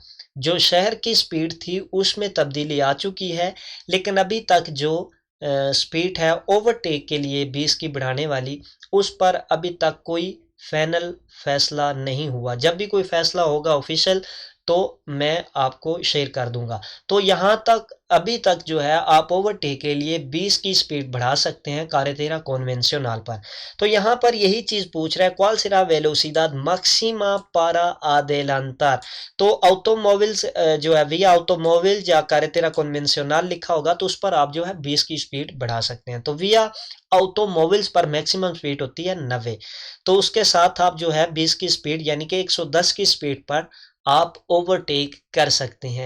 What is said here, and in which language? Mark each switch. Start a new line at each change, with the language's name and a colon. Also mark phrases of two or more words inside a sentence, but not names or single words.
Hindi: जो शहर की स्पीड थी उसमें तब्दीली आ चुकी है, लेकिन अभी तक जो स्पीड है ओवरटेक के लिए 20 की बढ़ाने वाली, उस पर अभी तक कोई फाइनल फैसला नहीं हुआ। जब भी कोई फैसला होगा ऑफिशियल तो मैं आपको शेयर कर दूंगा। तो यहाँ तक अभी तक जो है आप ओवरटेक के लिए 20 की स्पीड बढ़ा सकते हैं
Spanish: carretera convencional
Hindi: पर। तो यहाँ पर यही चीज पूछ रहा है,
Spanish: cuál será velocidad máxima para adelantar.
Hindi: तो ऑटोमोबिल्स जो है
Spanish: vía automóvil
Hindi: या
Spanish: carretera convencional
Hindi: लिखा होगा तो उस पर आप जो है 20 की स्पीड बढ़ा सकते हैं। तो
Spanish: vía automóviles
Hindi: पर
English: maximum speed
Hindi: होती है 90, तो उसके साथ आप जो है 20 की स्पीड यानी कि 110 की स्पीड पर आप ओवरटेक कर सकते हैं।